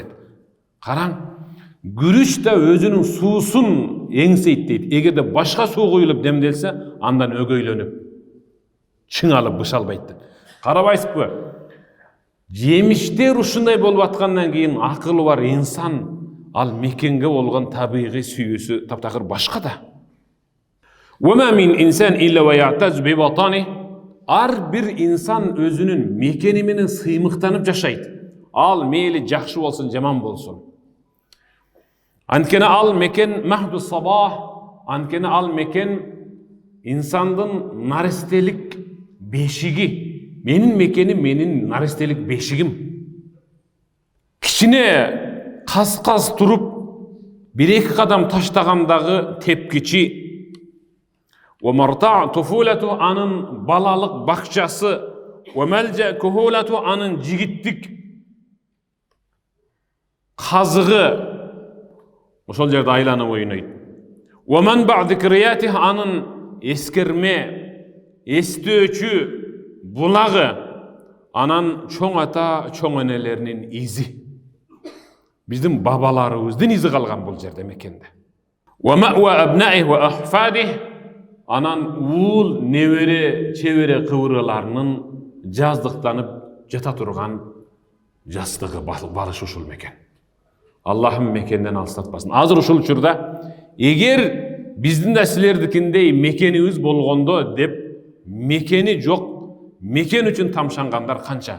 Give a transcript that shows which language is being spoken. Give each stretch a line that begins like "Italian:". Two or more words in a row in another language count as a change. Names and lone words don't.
Kyrgyz: Караң, күрүч да өзүнүн суусун эңсейт дейт. Эгерде башка суу куюлуп демделсе, андан өгөйлөнүп, чыңалып быша албайт. Карабайсызбы? Жемиштер ушундай болуп аткандан кийин акылы бар инсан ал мекенге болгон табигый сүйүүсү таптакыр башка да.
Arabic: وما من إنسان إلا ويعتز بوطني.
Kyrgyz: Ар бир инсан өзүнүн мекени менен сыймыктанып жашайт. Ал мейли жакшы болсун, жаман болсун. Анткени ал мекен
Arabic: مهد صباه,
Kyrgyz: анткени ал мекен инсандын наристелик бешиги. Менин мекеним, менин наристелик бешигим. Кичине кас-кас туруп, бир-эки кадам таштагандагы тепкичи,
Arabic: ومرتع طفولته
Kyrgyz: анын балалык бакчасы,
Arabic: وملجأ كهولته
Kyrgyz: анын жигиттик казыгы ошол жерде айланып ойнойт.
Arabic: ومنبع ذكرياته
Kyrgyz: анын эскерме, эстөөчү булагы, Анан чоң ата, чоң энелеринин изи. Биздин бабаларыбыздын изи калган бул жерде мекенде.
Arabic: ومأوى أبنائه وأحفاده.
Kyrgyz: Анан уул, небере, чебере кыбыраларынын жаздыктанып жата турган жастыгы барыш ушул мекен. Аллахым мекенден алыстатпасын. Азыр ушул учурда эгер биздин да силердикиндей мекенибиз болгондо деп мекени жок, мекен үчүн тамшангандар канча.